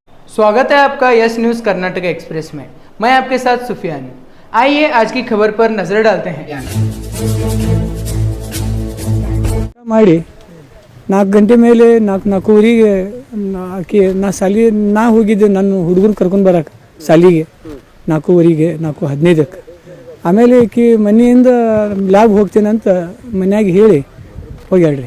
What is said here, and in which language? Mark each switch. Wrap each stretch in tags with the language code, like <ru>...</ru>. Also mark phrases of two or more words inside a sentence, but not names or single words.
<hi>स्वागत है आपका यस न्यूज़ कर्नाटक एक्सप्रेस में। मैं आपके साथ सुफियान हूँ। आइए आज की खबर पर नजर डालते हैं।</hi> <kn>ಮಾಡಿ 4 ಗಂಟೆ ಮೇಲೆ 4:30ಗೆ ಆಕೆ ನಾ ಹೋಗಿದ್ದೆ ನನ್ನ ಹುಡುಗನ ಕರ್ಕೊಂಡು ಬರಕ್ಕೆ ಸಾಲಿಗೆ 4:15ಗೆ 4:15ಕ್ಕೆ ಆಮೇಲೆ ಆಕೆ ಮನೆಯಿಂದ ಲ್ಯಾಬ್ ಹೋಗ್ತೇನಂತ ಮನ್ಯಾಗ ಹೇಳಿ ಹೋಗ್ಯಾಳ್ರಿ.</kn>